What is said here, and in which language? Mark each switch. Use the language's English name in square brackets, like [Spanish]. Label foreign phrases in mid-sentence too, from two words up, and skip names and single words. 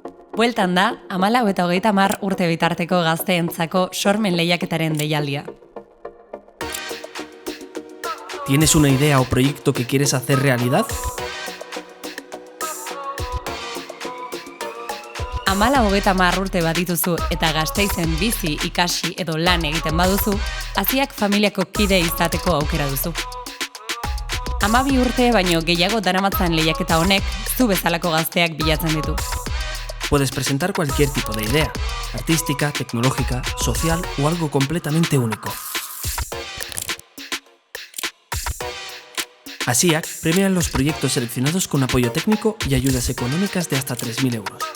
[Basque] Bueltan da, 14 eta 30 urte bitarteko gazteentzako sormen lehiaketaren deialdia. [Spanish] ¿Tienes una idea o proyecto que quieres hacer realidad? [Basque] 14-30 urte badituzu eta Gasteizen bizi, ikasi edo lan egiten baduzu, haziak familiako kide izateko aukera duzu. 12 urte baino gehiago daramatzan lehiaketa honek zu bezalako gazteak bilatzen ditu. [Spanish] Puedes presentar cualquier tipo de idea, artística, tecnológica, social o algo completamente único. ASIAC premia los proyectos seleccionados con apoyo técnico y ayudas económicas de hasta 3.000 euros.